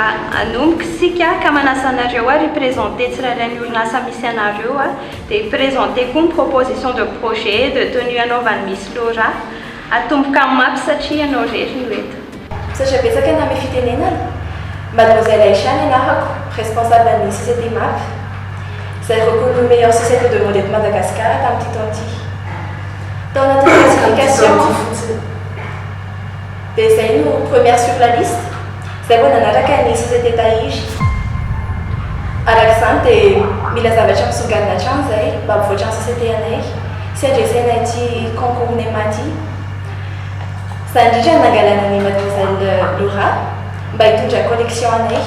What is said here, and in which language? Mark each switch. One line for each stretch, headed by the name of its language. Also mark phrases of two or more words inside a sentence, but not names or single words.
Malagasy: anomboka isika ka manasa anareo représenter tsirairay ny orinasa misy anareo dia présenter koa ny
French: proposition de projet de tenue
Malagasy: anaovan'ny Miss Laura atomboka amin'ny mapy satria ianao rery no eto. Satria betsaka na amin'ny fitenenana, Mademoiselle Aïcha nianarako, responsable ny société MAP, izay
French: reconnue meilleure société de mode de Madagascar
Malagasy: tamin'ity taon'ity. Tao anatin'ny classification dia izay no
French: première sur la liste,
Malagasy: izay vao nanaraka ny société tahiry. Arak'izany dia mila zavatra misongadina hatrany izay mba mivoatra ny société anay sy handresena ity concours Nematy. Izany indrindra nangalana ny Mademoiselle Laura mba hitondra collection anay.